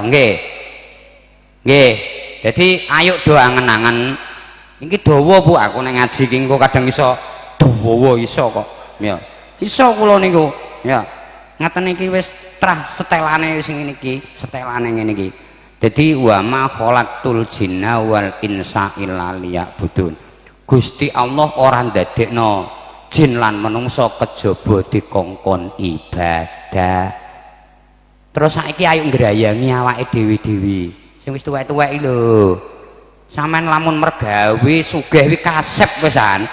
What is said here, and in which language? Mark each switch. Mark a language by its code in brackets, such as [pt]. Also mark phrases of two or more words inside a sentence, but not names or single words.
[jv] Nggih. Nggih. Jadi ayo do angen-angen. Iki dawa Bu aku nek ngaji iki engko kadang iso dawa iso kok. Ya. Iso kula niku. Ya. Ngaten iki wis trah setelane sing ngene iki, setelane ngene iki. [ar] Dadi وما خلقت الجن والإنس إلا ليعبدون. [jv] Gusti Allah ora ndadekno jin lan menungso kejaba dikongkon ibadah. Terus saiki ayo ngrayangi awake dhewe-dhewe. Sing wis tuwek-tuwek lho. Sampeyan lamun mergawe sugih wi kasep pisan.